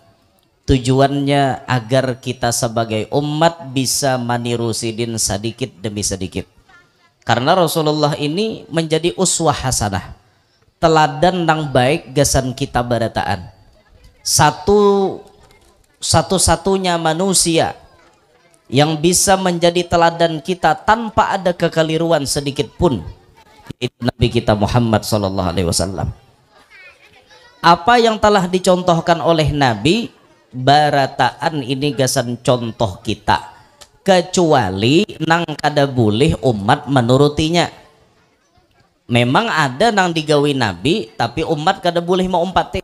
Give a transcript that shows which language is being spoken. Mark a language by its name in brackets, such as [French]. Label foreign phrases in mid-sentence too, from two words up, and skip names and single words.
[Banjar] Tujuannya agar kita sebagai umat bisa maniru sidin sedikit demi sedikit, karena Rasulullah ini menjadi [Arabic] أسوة حسنة, [Banjar] teladan nang baik gasan kita barataan. [Indonesian] Satu-satunya manusia yang bisa menjadi teladan kita tanpa ada kekeliruan sedikit pun, itu Nabi kita Muhammad [Arabic] صلى الله عليه وسلم. [Banjar] Apa yang telah dicontohkan oleh Nabi barataan ini gasan contoh kita, kecuali nang kada boleh umat menurutinya. Memang ada nang digawi Nabi tapi umat kada boleh mau umpati.